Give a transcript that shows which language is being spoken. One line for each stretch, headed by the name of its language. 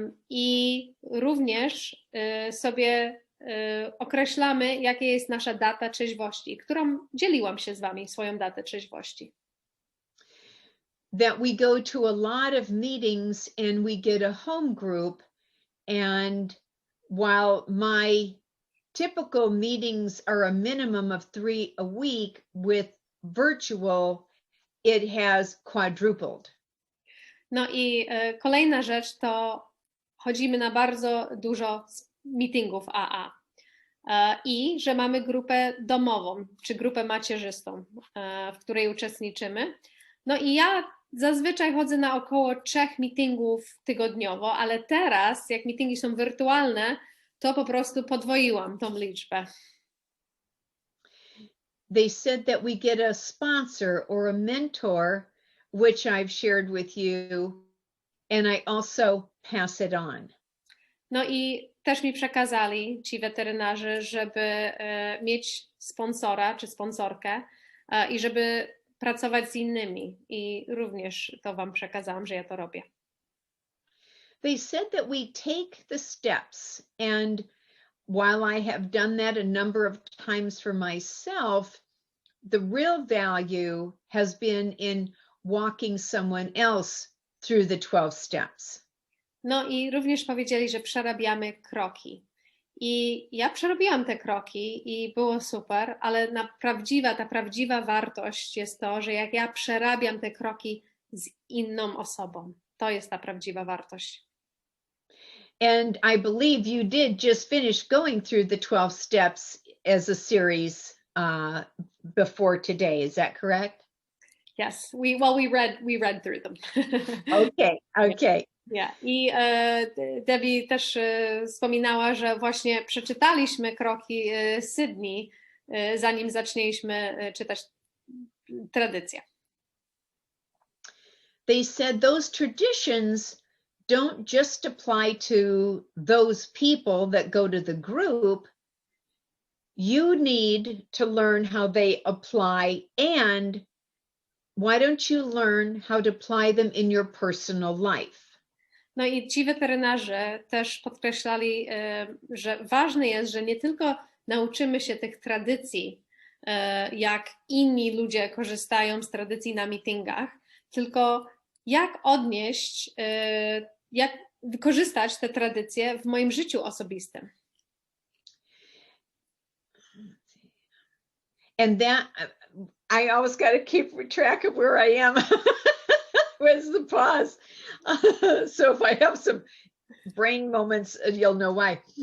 Polish: I również sobie określamy, jaka jest nasza data trzeźwości, którą dzieliłam się z Wami, swoją datę trzeźwości.
English: That we go to a lot of meetings and we get a home group, and while my typical meetings are a minimum of 3 a week, with virtual, it has quadrupled.
Polish: No i kolejna rzecz to chodzimy na bardzo dużo meetingów AA i że mamy grupę domową, czy grupę macierzystą, w której uczestniczymy. No i ja zazwyczaj chodzę na około 3 meetingów tygodniowo, ale teraz, jak meetingi są wirtualne, to po prostu podwoiłam tą liczbę.
English: They said that we get a sponsor or a mentor, which I've shared with you, and I also pass it on.
Polish: No i też mi przekazali ci weterynarze, żeby mieć sponsora czy sponsorkę i żeby pracować z innymi. I również to Wam przekazałam, że ja to robię.
English: They said that we take the steps, and while I have done that a number of times for myself, the real value has been in walking someone else through the 12 steps.
Polish: No i również powiedzieli, że przerabiamy kroki. I ja przerobiłam te kroki i było super, ale ta prawdziwa wartość jest to, że jak ja przerabiam te kroki z inną osobą, to jest ta prawdziwa wartość.
English: And I believe you did just finish going through the 12 steps as a series before today. Is that correct? Yes, we read through them. Okay. Yeah.
Polish: I Debbie też wspominała, że właśnie przeczytaliśmy kroki Sydney, zanim zaczęliśmy czytać tradycję.
English: They said those traditions don't just apply to those people that go to the group. You need to learn how they apply, and why don't you learn how to apply them in your personal life?
Polish: No i ci weterynarze też podkreślali, że ważne jest, że nie tylko nauczymy się tych tradycji, jak inni ludzie korzystają z tradycji na meetingach, tylko jak odnieść, jak wykorzystać te tradycje w moim życiu osobistym.
English: And that, I always got to keep track of where I am. Where's the pause? So if I have some brain moments, you'll know why.